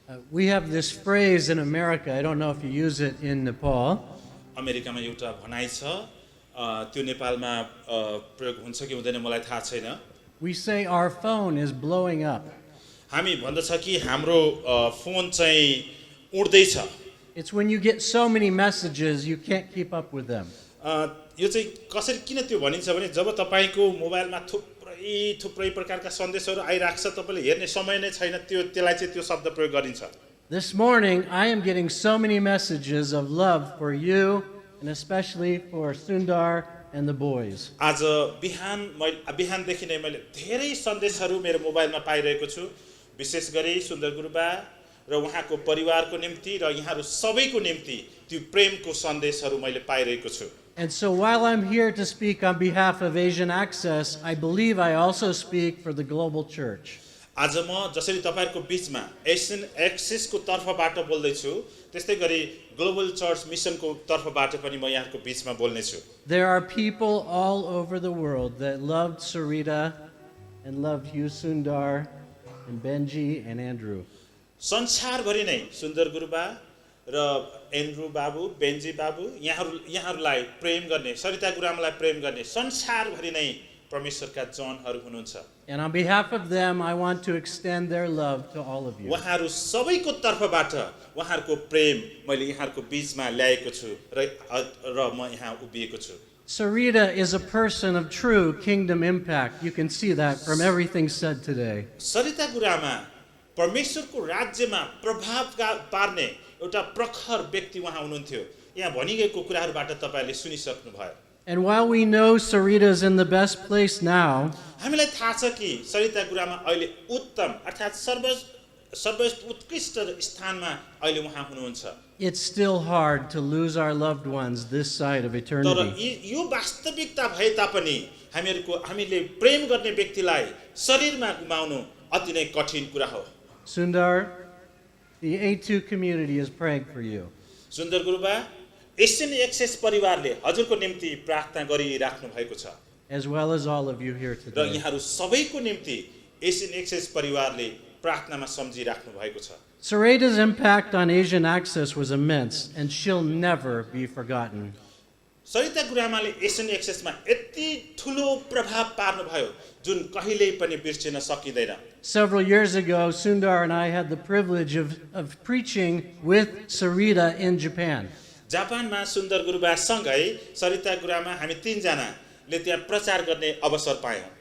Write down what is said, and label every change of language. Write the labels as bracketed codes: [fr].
[en] We have this phrase in America, I don't know if you use it in Nepal. [ne] अमेरिकामा एउटा भनाइ छ, त्यो नेपालमा प्रयोग हुन्छ कि हुँदैन मलाई थाहा छैन। [en] We say our phone is blowing up. [ne] हामी भन्दछ कि हाम्रो फोन चाहिँ उड्दैछ। [en] It's when you get so many messages you can't keep up with them. [ne] यो चाहिँ कसरी किन त्यो भनिन्छ भने जब तपाईको मोबाइलमा थुप्रै प्रकारका सन्देशहरू आइराख्छ, तपाईले हेर्ने समय नै छैन, त्यसलाई चाहिँ त्यो शब्द प्रयोग गरिन्छ। [en] This morning I am getting so many messages of love for you and especially for Sundar and the boys. [ne] आज बिहानदेखि नै मैले धेरै सन्देशहरू मेरो मोबाइलमा पाइरहेको छु, विशेष गरी सुन्दर गुरुबा र उहाँको परिवारको निम्ति र यहाँहरु सबैको निम्ति त्यो प्रेमको सन्देशहरू मैले पाइरहेको छु। [en] And so while I'm here to speak on behalf of Asian Access, I believe I also speak for the global church. [ne] आज म जसरी तपाईहरुको बीचमा एशियन एक्सेसको तर्फबाट बोल्दै छु, त्यस्तै गरी ग्लोबल चर्च मिशनको तर्फबाट पनि म यहाँको बीचमा बोल्ने छु। [en] There are people all over the world that loved Sareeta and loved you Sundar and Benji and Andrew. [ne] संसारभरि नै सुन्दर गुरुबा र एन्ड्रू बाबु, बेन्जी बाबु यहाँहरुलाई प्रेम गर्ने, सरिता गुरुआमालाई प्रेम गर्ने संसारभरि नै परमेश्वरका जनहरु हुनुहुन्छ। [en] And on behalf of them I want to extend their love to all of you. [ne] उहाँहरु सबैको तर्फबाट उहाँहरुको प्रेम मैले यहाँहरुको बीचमा ल्याएको छु र म यहाँ उभिएको छु। [en] Sareeta is a person of true kingdom impact. You can see that from everything said today. [ne] Sarita गुरुआमा परमेश्वरको राज्यमा प्रभाव पार्ने एउटा प्रखर व्यक्ति उहाँ हुनुहुन्थ्यो। यहाँ भनिएको कुराहरुबाट तपाईहरुले सुनिसक्नु भयो। [en] And while we know Sareeta is in the best place now, [ne] हामीलाई थाहा छ कि सरिता गुरुआमा अहिले उत्तम अर्थात सर्वोत्कृष्ट स्थानमा अहिले उहाँ हुनुहुन्छ। [en] it's still hard to lose our loved ones this side of [ne] तर [en] eternity. [ne] यो वास्तविकता भए तापनि हामीले प्रेम गर्ने व्यक्तिलाई शरीरमा गुमाउनु अति नै कठिन कुरा हो। [en] Sundar, the A2 community is praying for you. [ne] सुन्दर गुरुबा, एशियन एक्सेस परिवारले हजुरको निम्ति प्रार्थना गरिराख्नु भएको छ। [en] As well as all of you here [ne] र [en] today. [ne] यहाँहरु सबैको निम्ति एशियन एक्सेस परिवारले प्रार्थनामा सम्झिराख्नु भएको छ। [en] Sareeta's impact on Asian Access was immense, and she'll never be forgotten. [ne] Sarita गुरुआमाले Asian एक्सेसमा यति ठूलो प्रभाव पार्नु भयो जुन कहिल्यै पनि बिर्सिन सकिदैन। [en] Several years ago, Sundar and I had the privilege of preaching with Sareeta in Japan. [ne] जापानमा सुन्दर गुरुबासँगै सरिता गुरुआमा हामी तीन जनाले त्यहाँ प्रचार गर्ने अवसर पायौं।